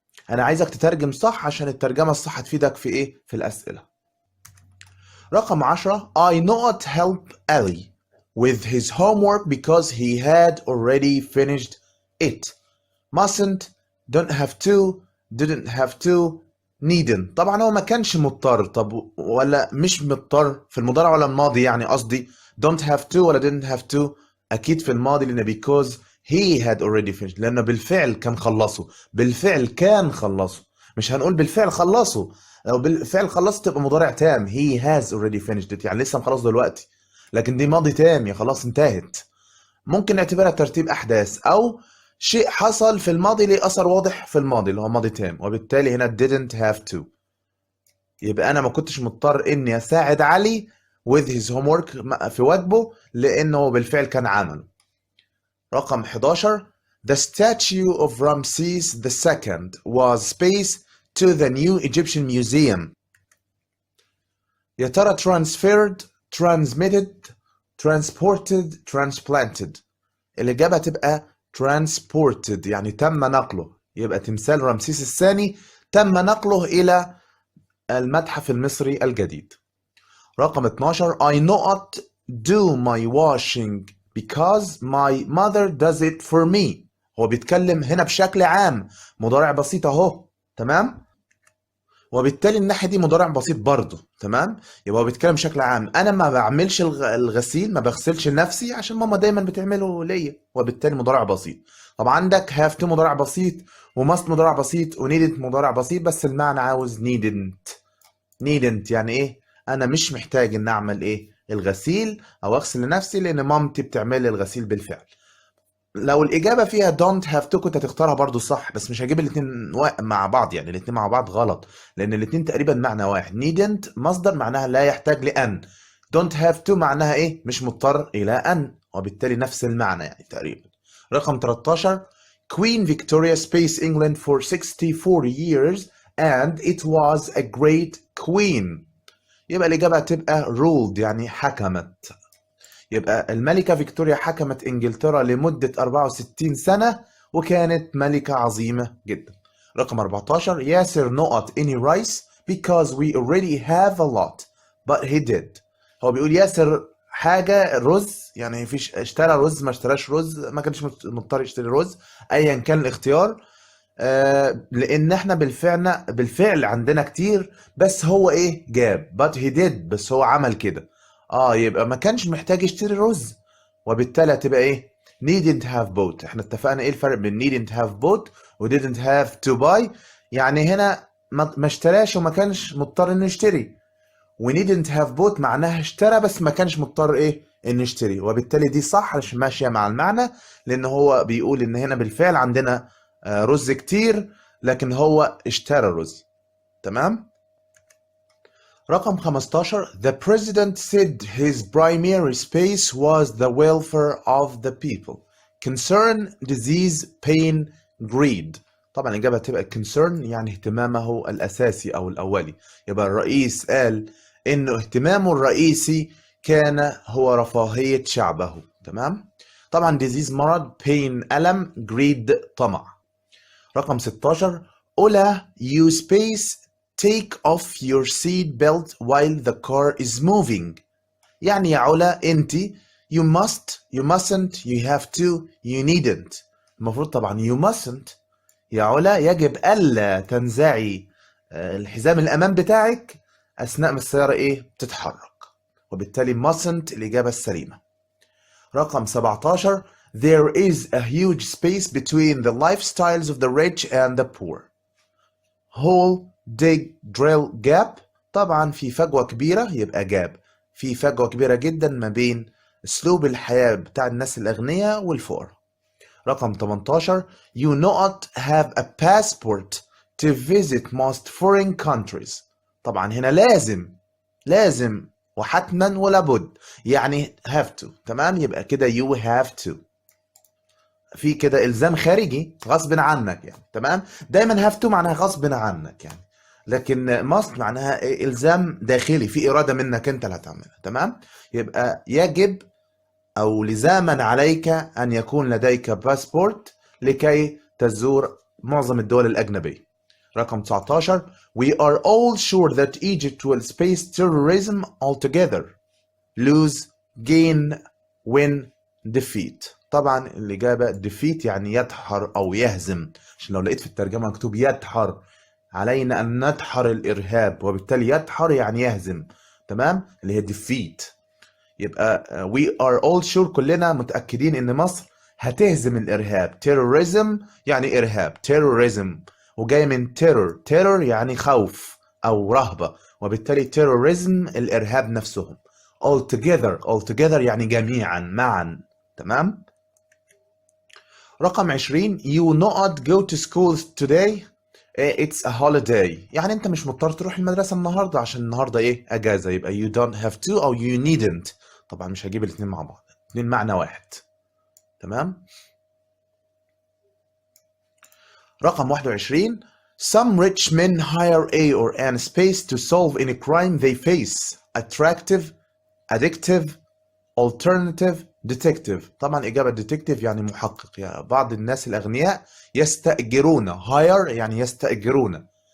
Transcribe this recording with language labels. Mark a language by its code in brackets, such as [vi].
[ar] أنا عايزك تترجم صح عشان الترجمة الصح تفيدك في إيه؟ في الأسئلة. رقم 10. [en] I not help Ali with his homework because he had already finished it. Mustn't, don't have to, didn't have to, needn't. [ar] طبعا هو ما كانش مضطر، طب ولا مش مضطر في المضارع ولا الماضي؟ يعني قصدي [en] don't have to [ar] ولا [en] didn't have to؟ [ar] اكيد في الماضي، لان [en] because he had already finished، [ar] لانه بالفعل كان خلصه، بالفعل كان خلصه. مش هنقول بالفعل خلصه، لو بالفعل خلصه تبقى مضارع تام، [en] he has already finished it، [ar] يعني لسه مخلص دلوقتي، لكن دي ماضي تام، يا خلاص انتهت. ممكن نعتبرها ترتيب احداث او شيء حصل في الماضي ليه اثر واضح في الماضي اللي هو ماضي تام، وبالتالي هنا [en] didn't have to. [ar] يبقى انا ما كنتش مضطر اني اساعد علي [en] with his homework [ar] في واجبه لانه بالفعل كان عمله. رقم 11 [en] The statue of Ramses II was spaced to the new Egyptian museum. [ar] يا ترى [en] transferred transmitted transported transplanted؟ [ar] الإجابة تبقى transported، يعني تم نقله، يبقى تمثال رمسيس الثاني تم نقله إلى المتحف المصري الجديد. رقم 12 [en] I not do my washing because my mother does it for me. [ar] هو بيتكلم هنا بشكل عام، مضارع بسيط اهو، تمام، وبالتالي الناحية دي مضارع بسيط برضه، تمام. يبقى هو بيتكلم بشكل عام، انا ما بعملش الغسيل، ما بغسلش لنفسي عشان ماما دايما بتعمله ليا، وبالتالي مضارع بسيط. طب عندك [en] have to [ar] مضارع بسيط، وmust مضارع بسيط، وneedn't مضارع بسيط، بس المعنى عاوز needn't يعني ايه؟ انا مش محتاج ان اعمل ايه؟ الغسيل او اغسل لنفسي لان مامتي بتعمل لي الغسيل بالفعل. لو الاجابه فيها [en] don't have to [ar] كنت هتختارها برضو صح، بس مش هجيب الاثنين مع بعض، يعني الاثنين مع بعض غلط، لان الاثنين تقريبا معنى واحد. needn't مصدر معناها لا يحتاج لان، [en] don't have to [ar] معناها ايه؟ مش مضطر الى ان، وبالتالي نفس المعنى يعني تقريبا. رقم 13 [en] Queen Victoria spaced England for 64 years and it was a great queen. [ar] يبقى الإجابة هتبقى ruled يعني حكمت. يبقى الملكة فيكتوريا حكمت إنجلترا لمدة 64 سنة وكانت ملكة عظيمة جدا. رقم 14 [en] ياسر not any rice because we already have a lot but he did. [ar] هو بيقول ياسر حاجة رز، يعني مفيش، اشترى رز ما اشتراش رز، ما كانش مضطر يشتري رز، أيا كان الاختيار. لان احنا بالفعل عندنا كتير، بس هو ايه؟ جاب [en] but he did، [ar] بس هو عمل كده. يبقى ما كانش محتاج يشتري رز، وبالتالي هتبقى ايه؟ [en] needn't have bought. [ar] احنا اتفقنا ايه الفرق بين [en] needn't have bought [ar] و [en] didn't have to buy؟ [ar] يعني هنا ما اشتراش وما كانش مضطر انه يشتري، و needn't have bought معناها اشترى بس ما كانش مضطر ايه؟ انه يشتري، وبالتالي دي صح مش ماشيه مع المعنى، لان هو بيقول ان هنا بالفعل عندنا رز كتير لكن هو اشترى رز، تمام. رقم 15 [en] The president said his primary space was the welfare of the people. Concern, disease, pain, greed. [ar] طبعا الإجابة هتبقى concern يعني اهتمامه الأساسي أو الأولي. يبقى الرئيس قال إنه اهتمامه الرئيسي كان هو رفاهية شعبه، تمام. طبعا disease مرض، pain ألم، greed طمع. رقم 16 أولا [en] you space take off your seat belt while the car is moving. [ar] يعني يا علا انت [en] you must you mustn't you have to you needn't. [ar] المفروض طبعا [en] you mustn't [ar] يا علا يجب ألا تنزعي الحزام الأمام بتاعك أثناء ما السيارة إيه؟ بتتحرك، وبالتالي mustn't الإجابة السليمة. [en] رقم 17 There is a huge space between the lifestyles of the rich and the poor. Hole, dig, drill, gap. [ar] طبعا في فجوة كبيرة يبقى جاب، في فجوة كبيرة جدا ما بين أسلوب الحياة بتاع الناس الأغنياء والفقراء. رقم 18 [en] You not have a passport to visit most foreign countries. [ar] طبعا هنا لازم وحتما ولابد، يعني [en] have to، [ar] تمام. يبقى كده [en] you have to، [ar] في كده الزام خارجي غصب عنك يعني، تمام. دايما [en] have to [ar] معناها غصب عنك يعني، لكن must معناها الزام داخلي، في اراده منك انت اللي هتعملها، تمام. يبقى يجب او لزاما عليك ان يكون لديك باسبورت لكي تزور معظم الدول الاجنبيه. رقم 19 [en] We are all sure that Egypt will face terrorism altogether. Lose, gain, win, defeat. [ar] طبعا الإجابة defeat يعني يدحر أو يهزم، عشان لو لقيت في الترجمة مكتوب يدحر علينا أن ندحر الإرهاب، وبالتالي يدحر يعني يهزم، تمام، اللي هي defeat. يبقى [en] we are all sure، [ar] كلنا متأكدين إن مصر هتهزم الإرهاب. terrorism يعني إرهاب، terrorism، وجاي من terror يعني خوف أو رهبة، وبالتالي terrorism الإرهاب نفسهم. [en] all together [ar] يعني جميعا معا، تمام. رقم 20 [en] you not go to school today it's a holiday، [ar] يعني انت مش مضطر تروح المدرسة النهاردة عشان النهاردة ايه اجازة، يبقى [en] you don't have to [ar] او [en] you needn't. [ar] طبعا مش هجيب الاثنين مع بعض، الاثنين معنى واحد، تمام. رقم 21 [en] some rich men hire a or an space to solve any crime they face. attractive, addictive, alternative, detective. [ar] طبعا إجابة detective يعني محقق، يعني بعض الناس الأغنياء يستأجرون. hire يعني يستأجرون.